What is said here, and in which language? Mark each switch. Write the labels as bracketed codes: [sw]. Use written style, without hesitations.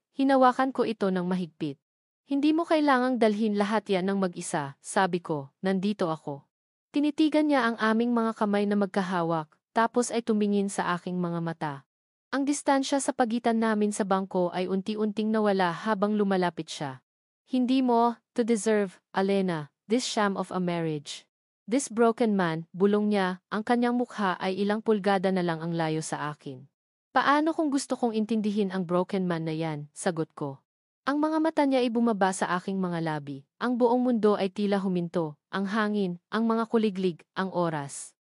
[tl] Hinawakan ko ito ng mahigpit. Hindi mo kailangang dalhin lahat yan ng mag-isa, sabi ko, nandito ako. Tinitigan niya ang aming mga kamay na magkahawak, tapos ay tumingin sa aking mga mata. Ang distansya sa pagitan namin sa bangko ay unti-unting nawala habang lumalapit siya. Hindi mo, [en] to deserve, Elena, this sham of a marriage. This broken man, [tl] bulong niya, ang kanyang mukha ay ilang pulgada na lang ang layo sa akin. Paano kung gusto kong intindihin ang broken man na yan, sagot ko. Ang mga mata niya ay bumaba sa aking mga labi. Ang buong mundo ay tila huminto, ang hangin, ang mga kuliglig, ang oras.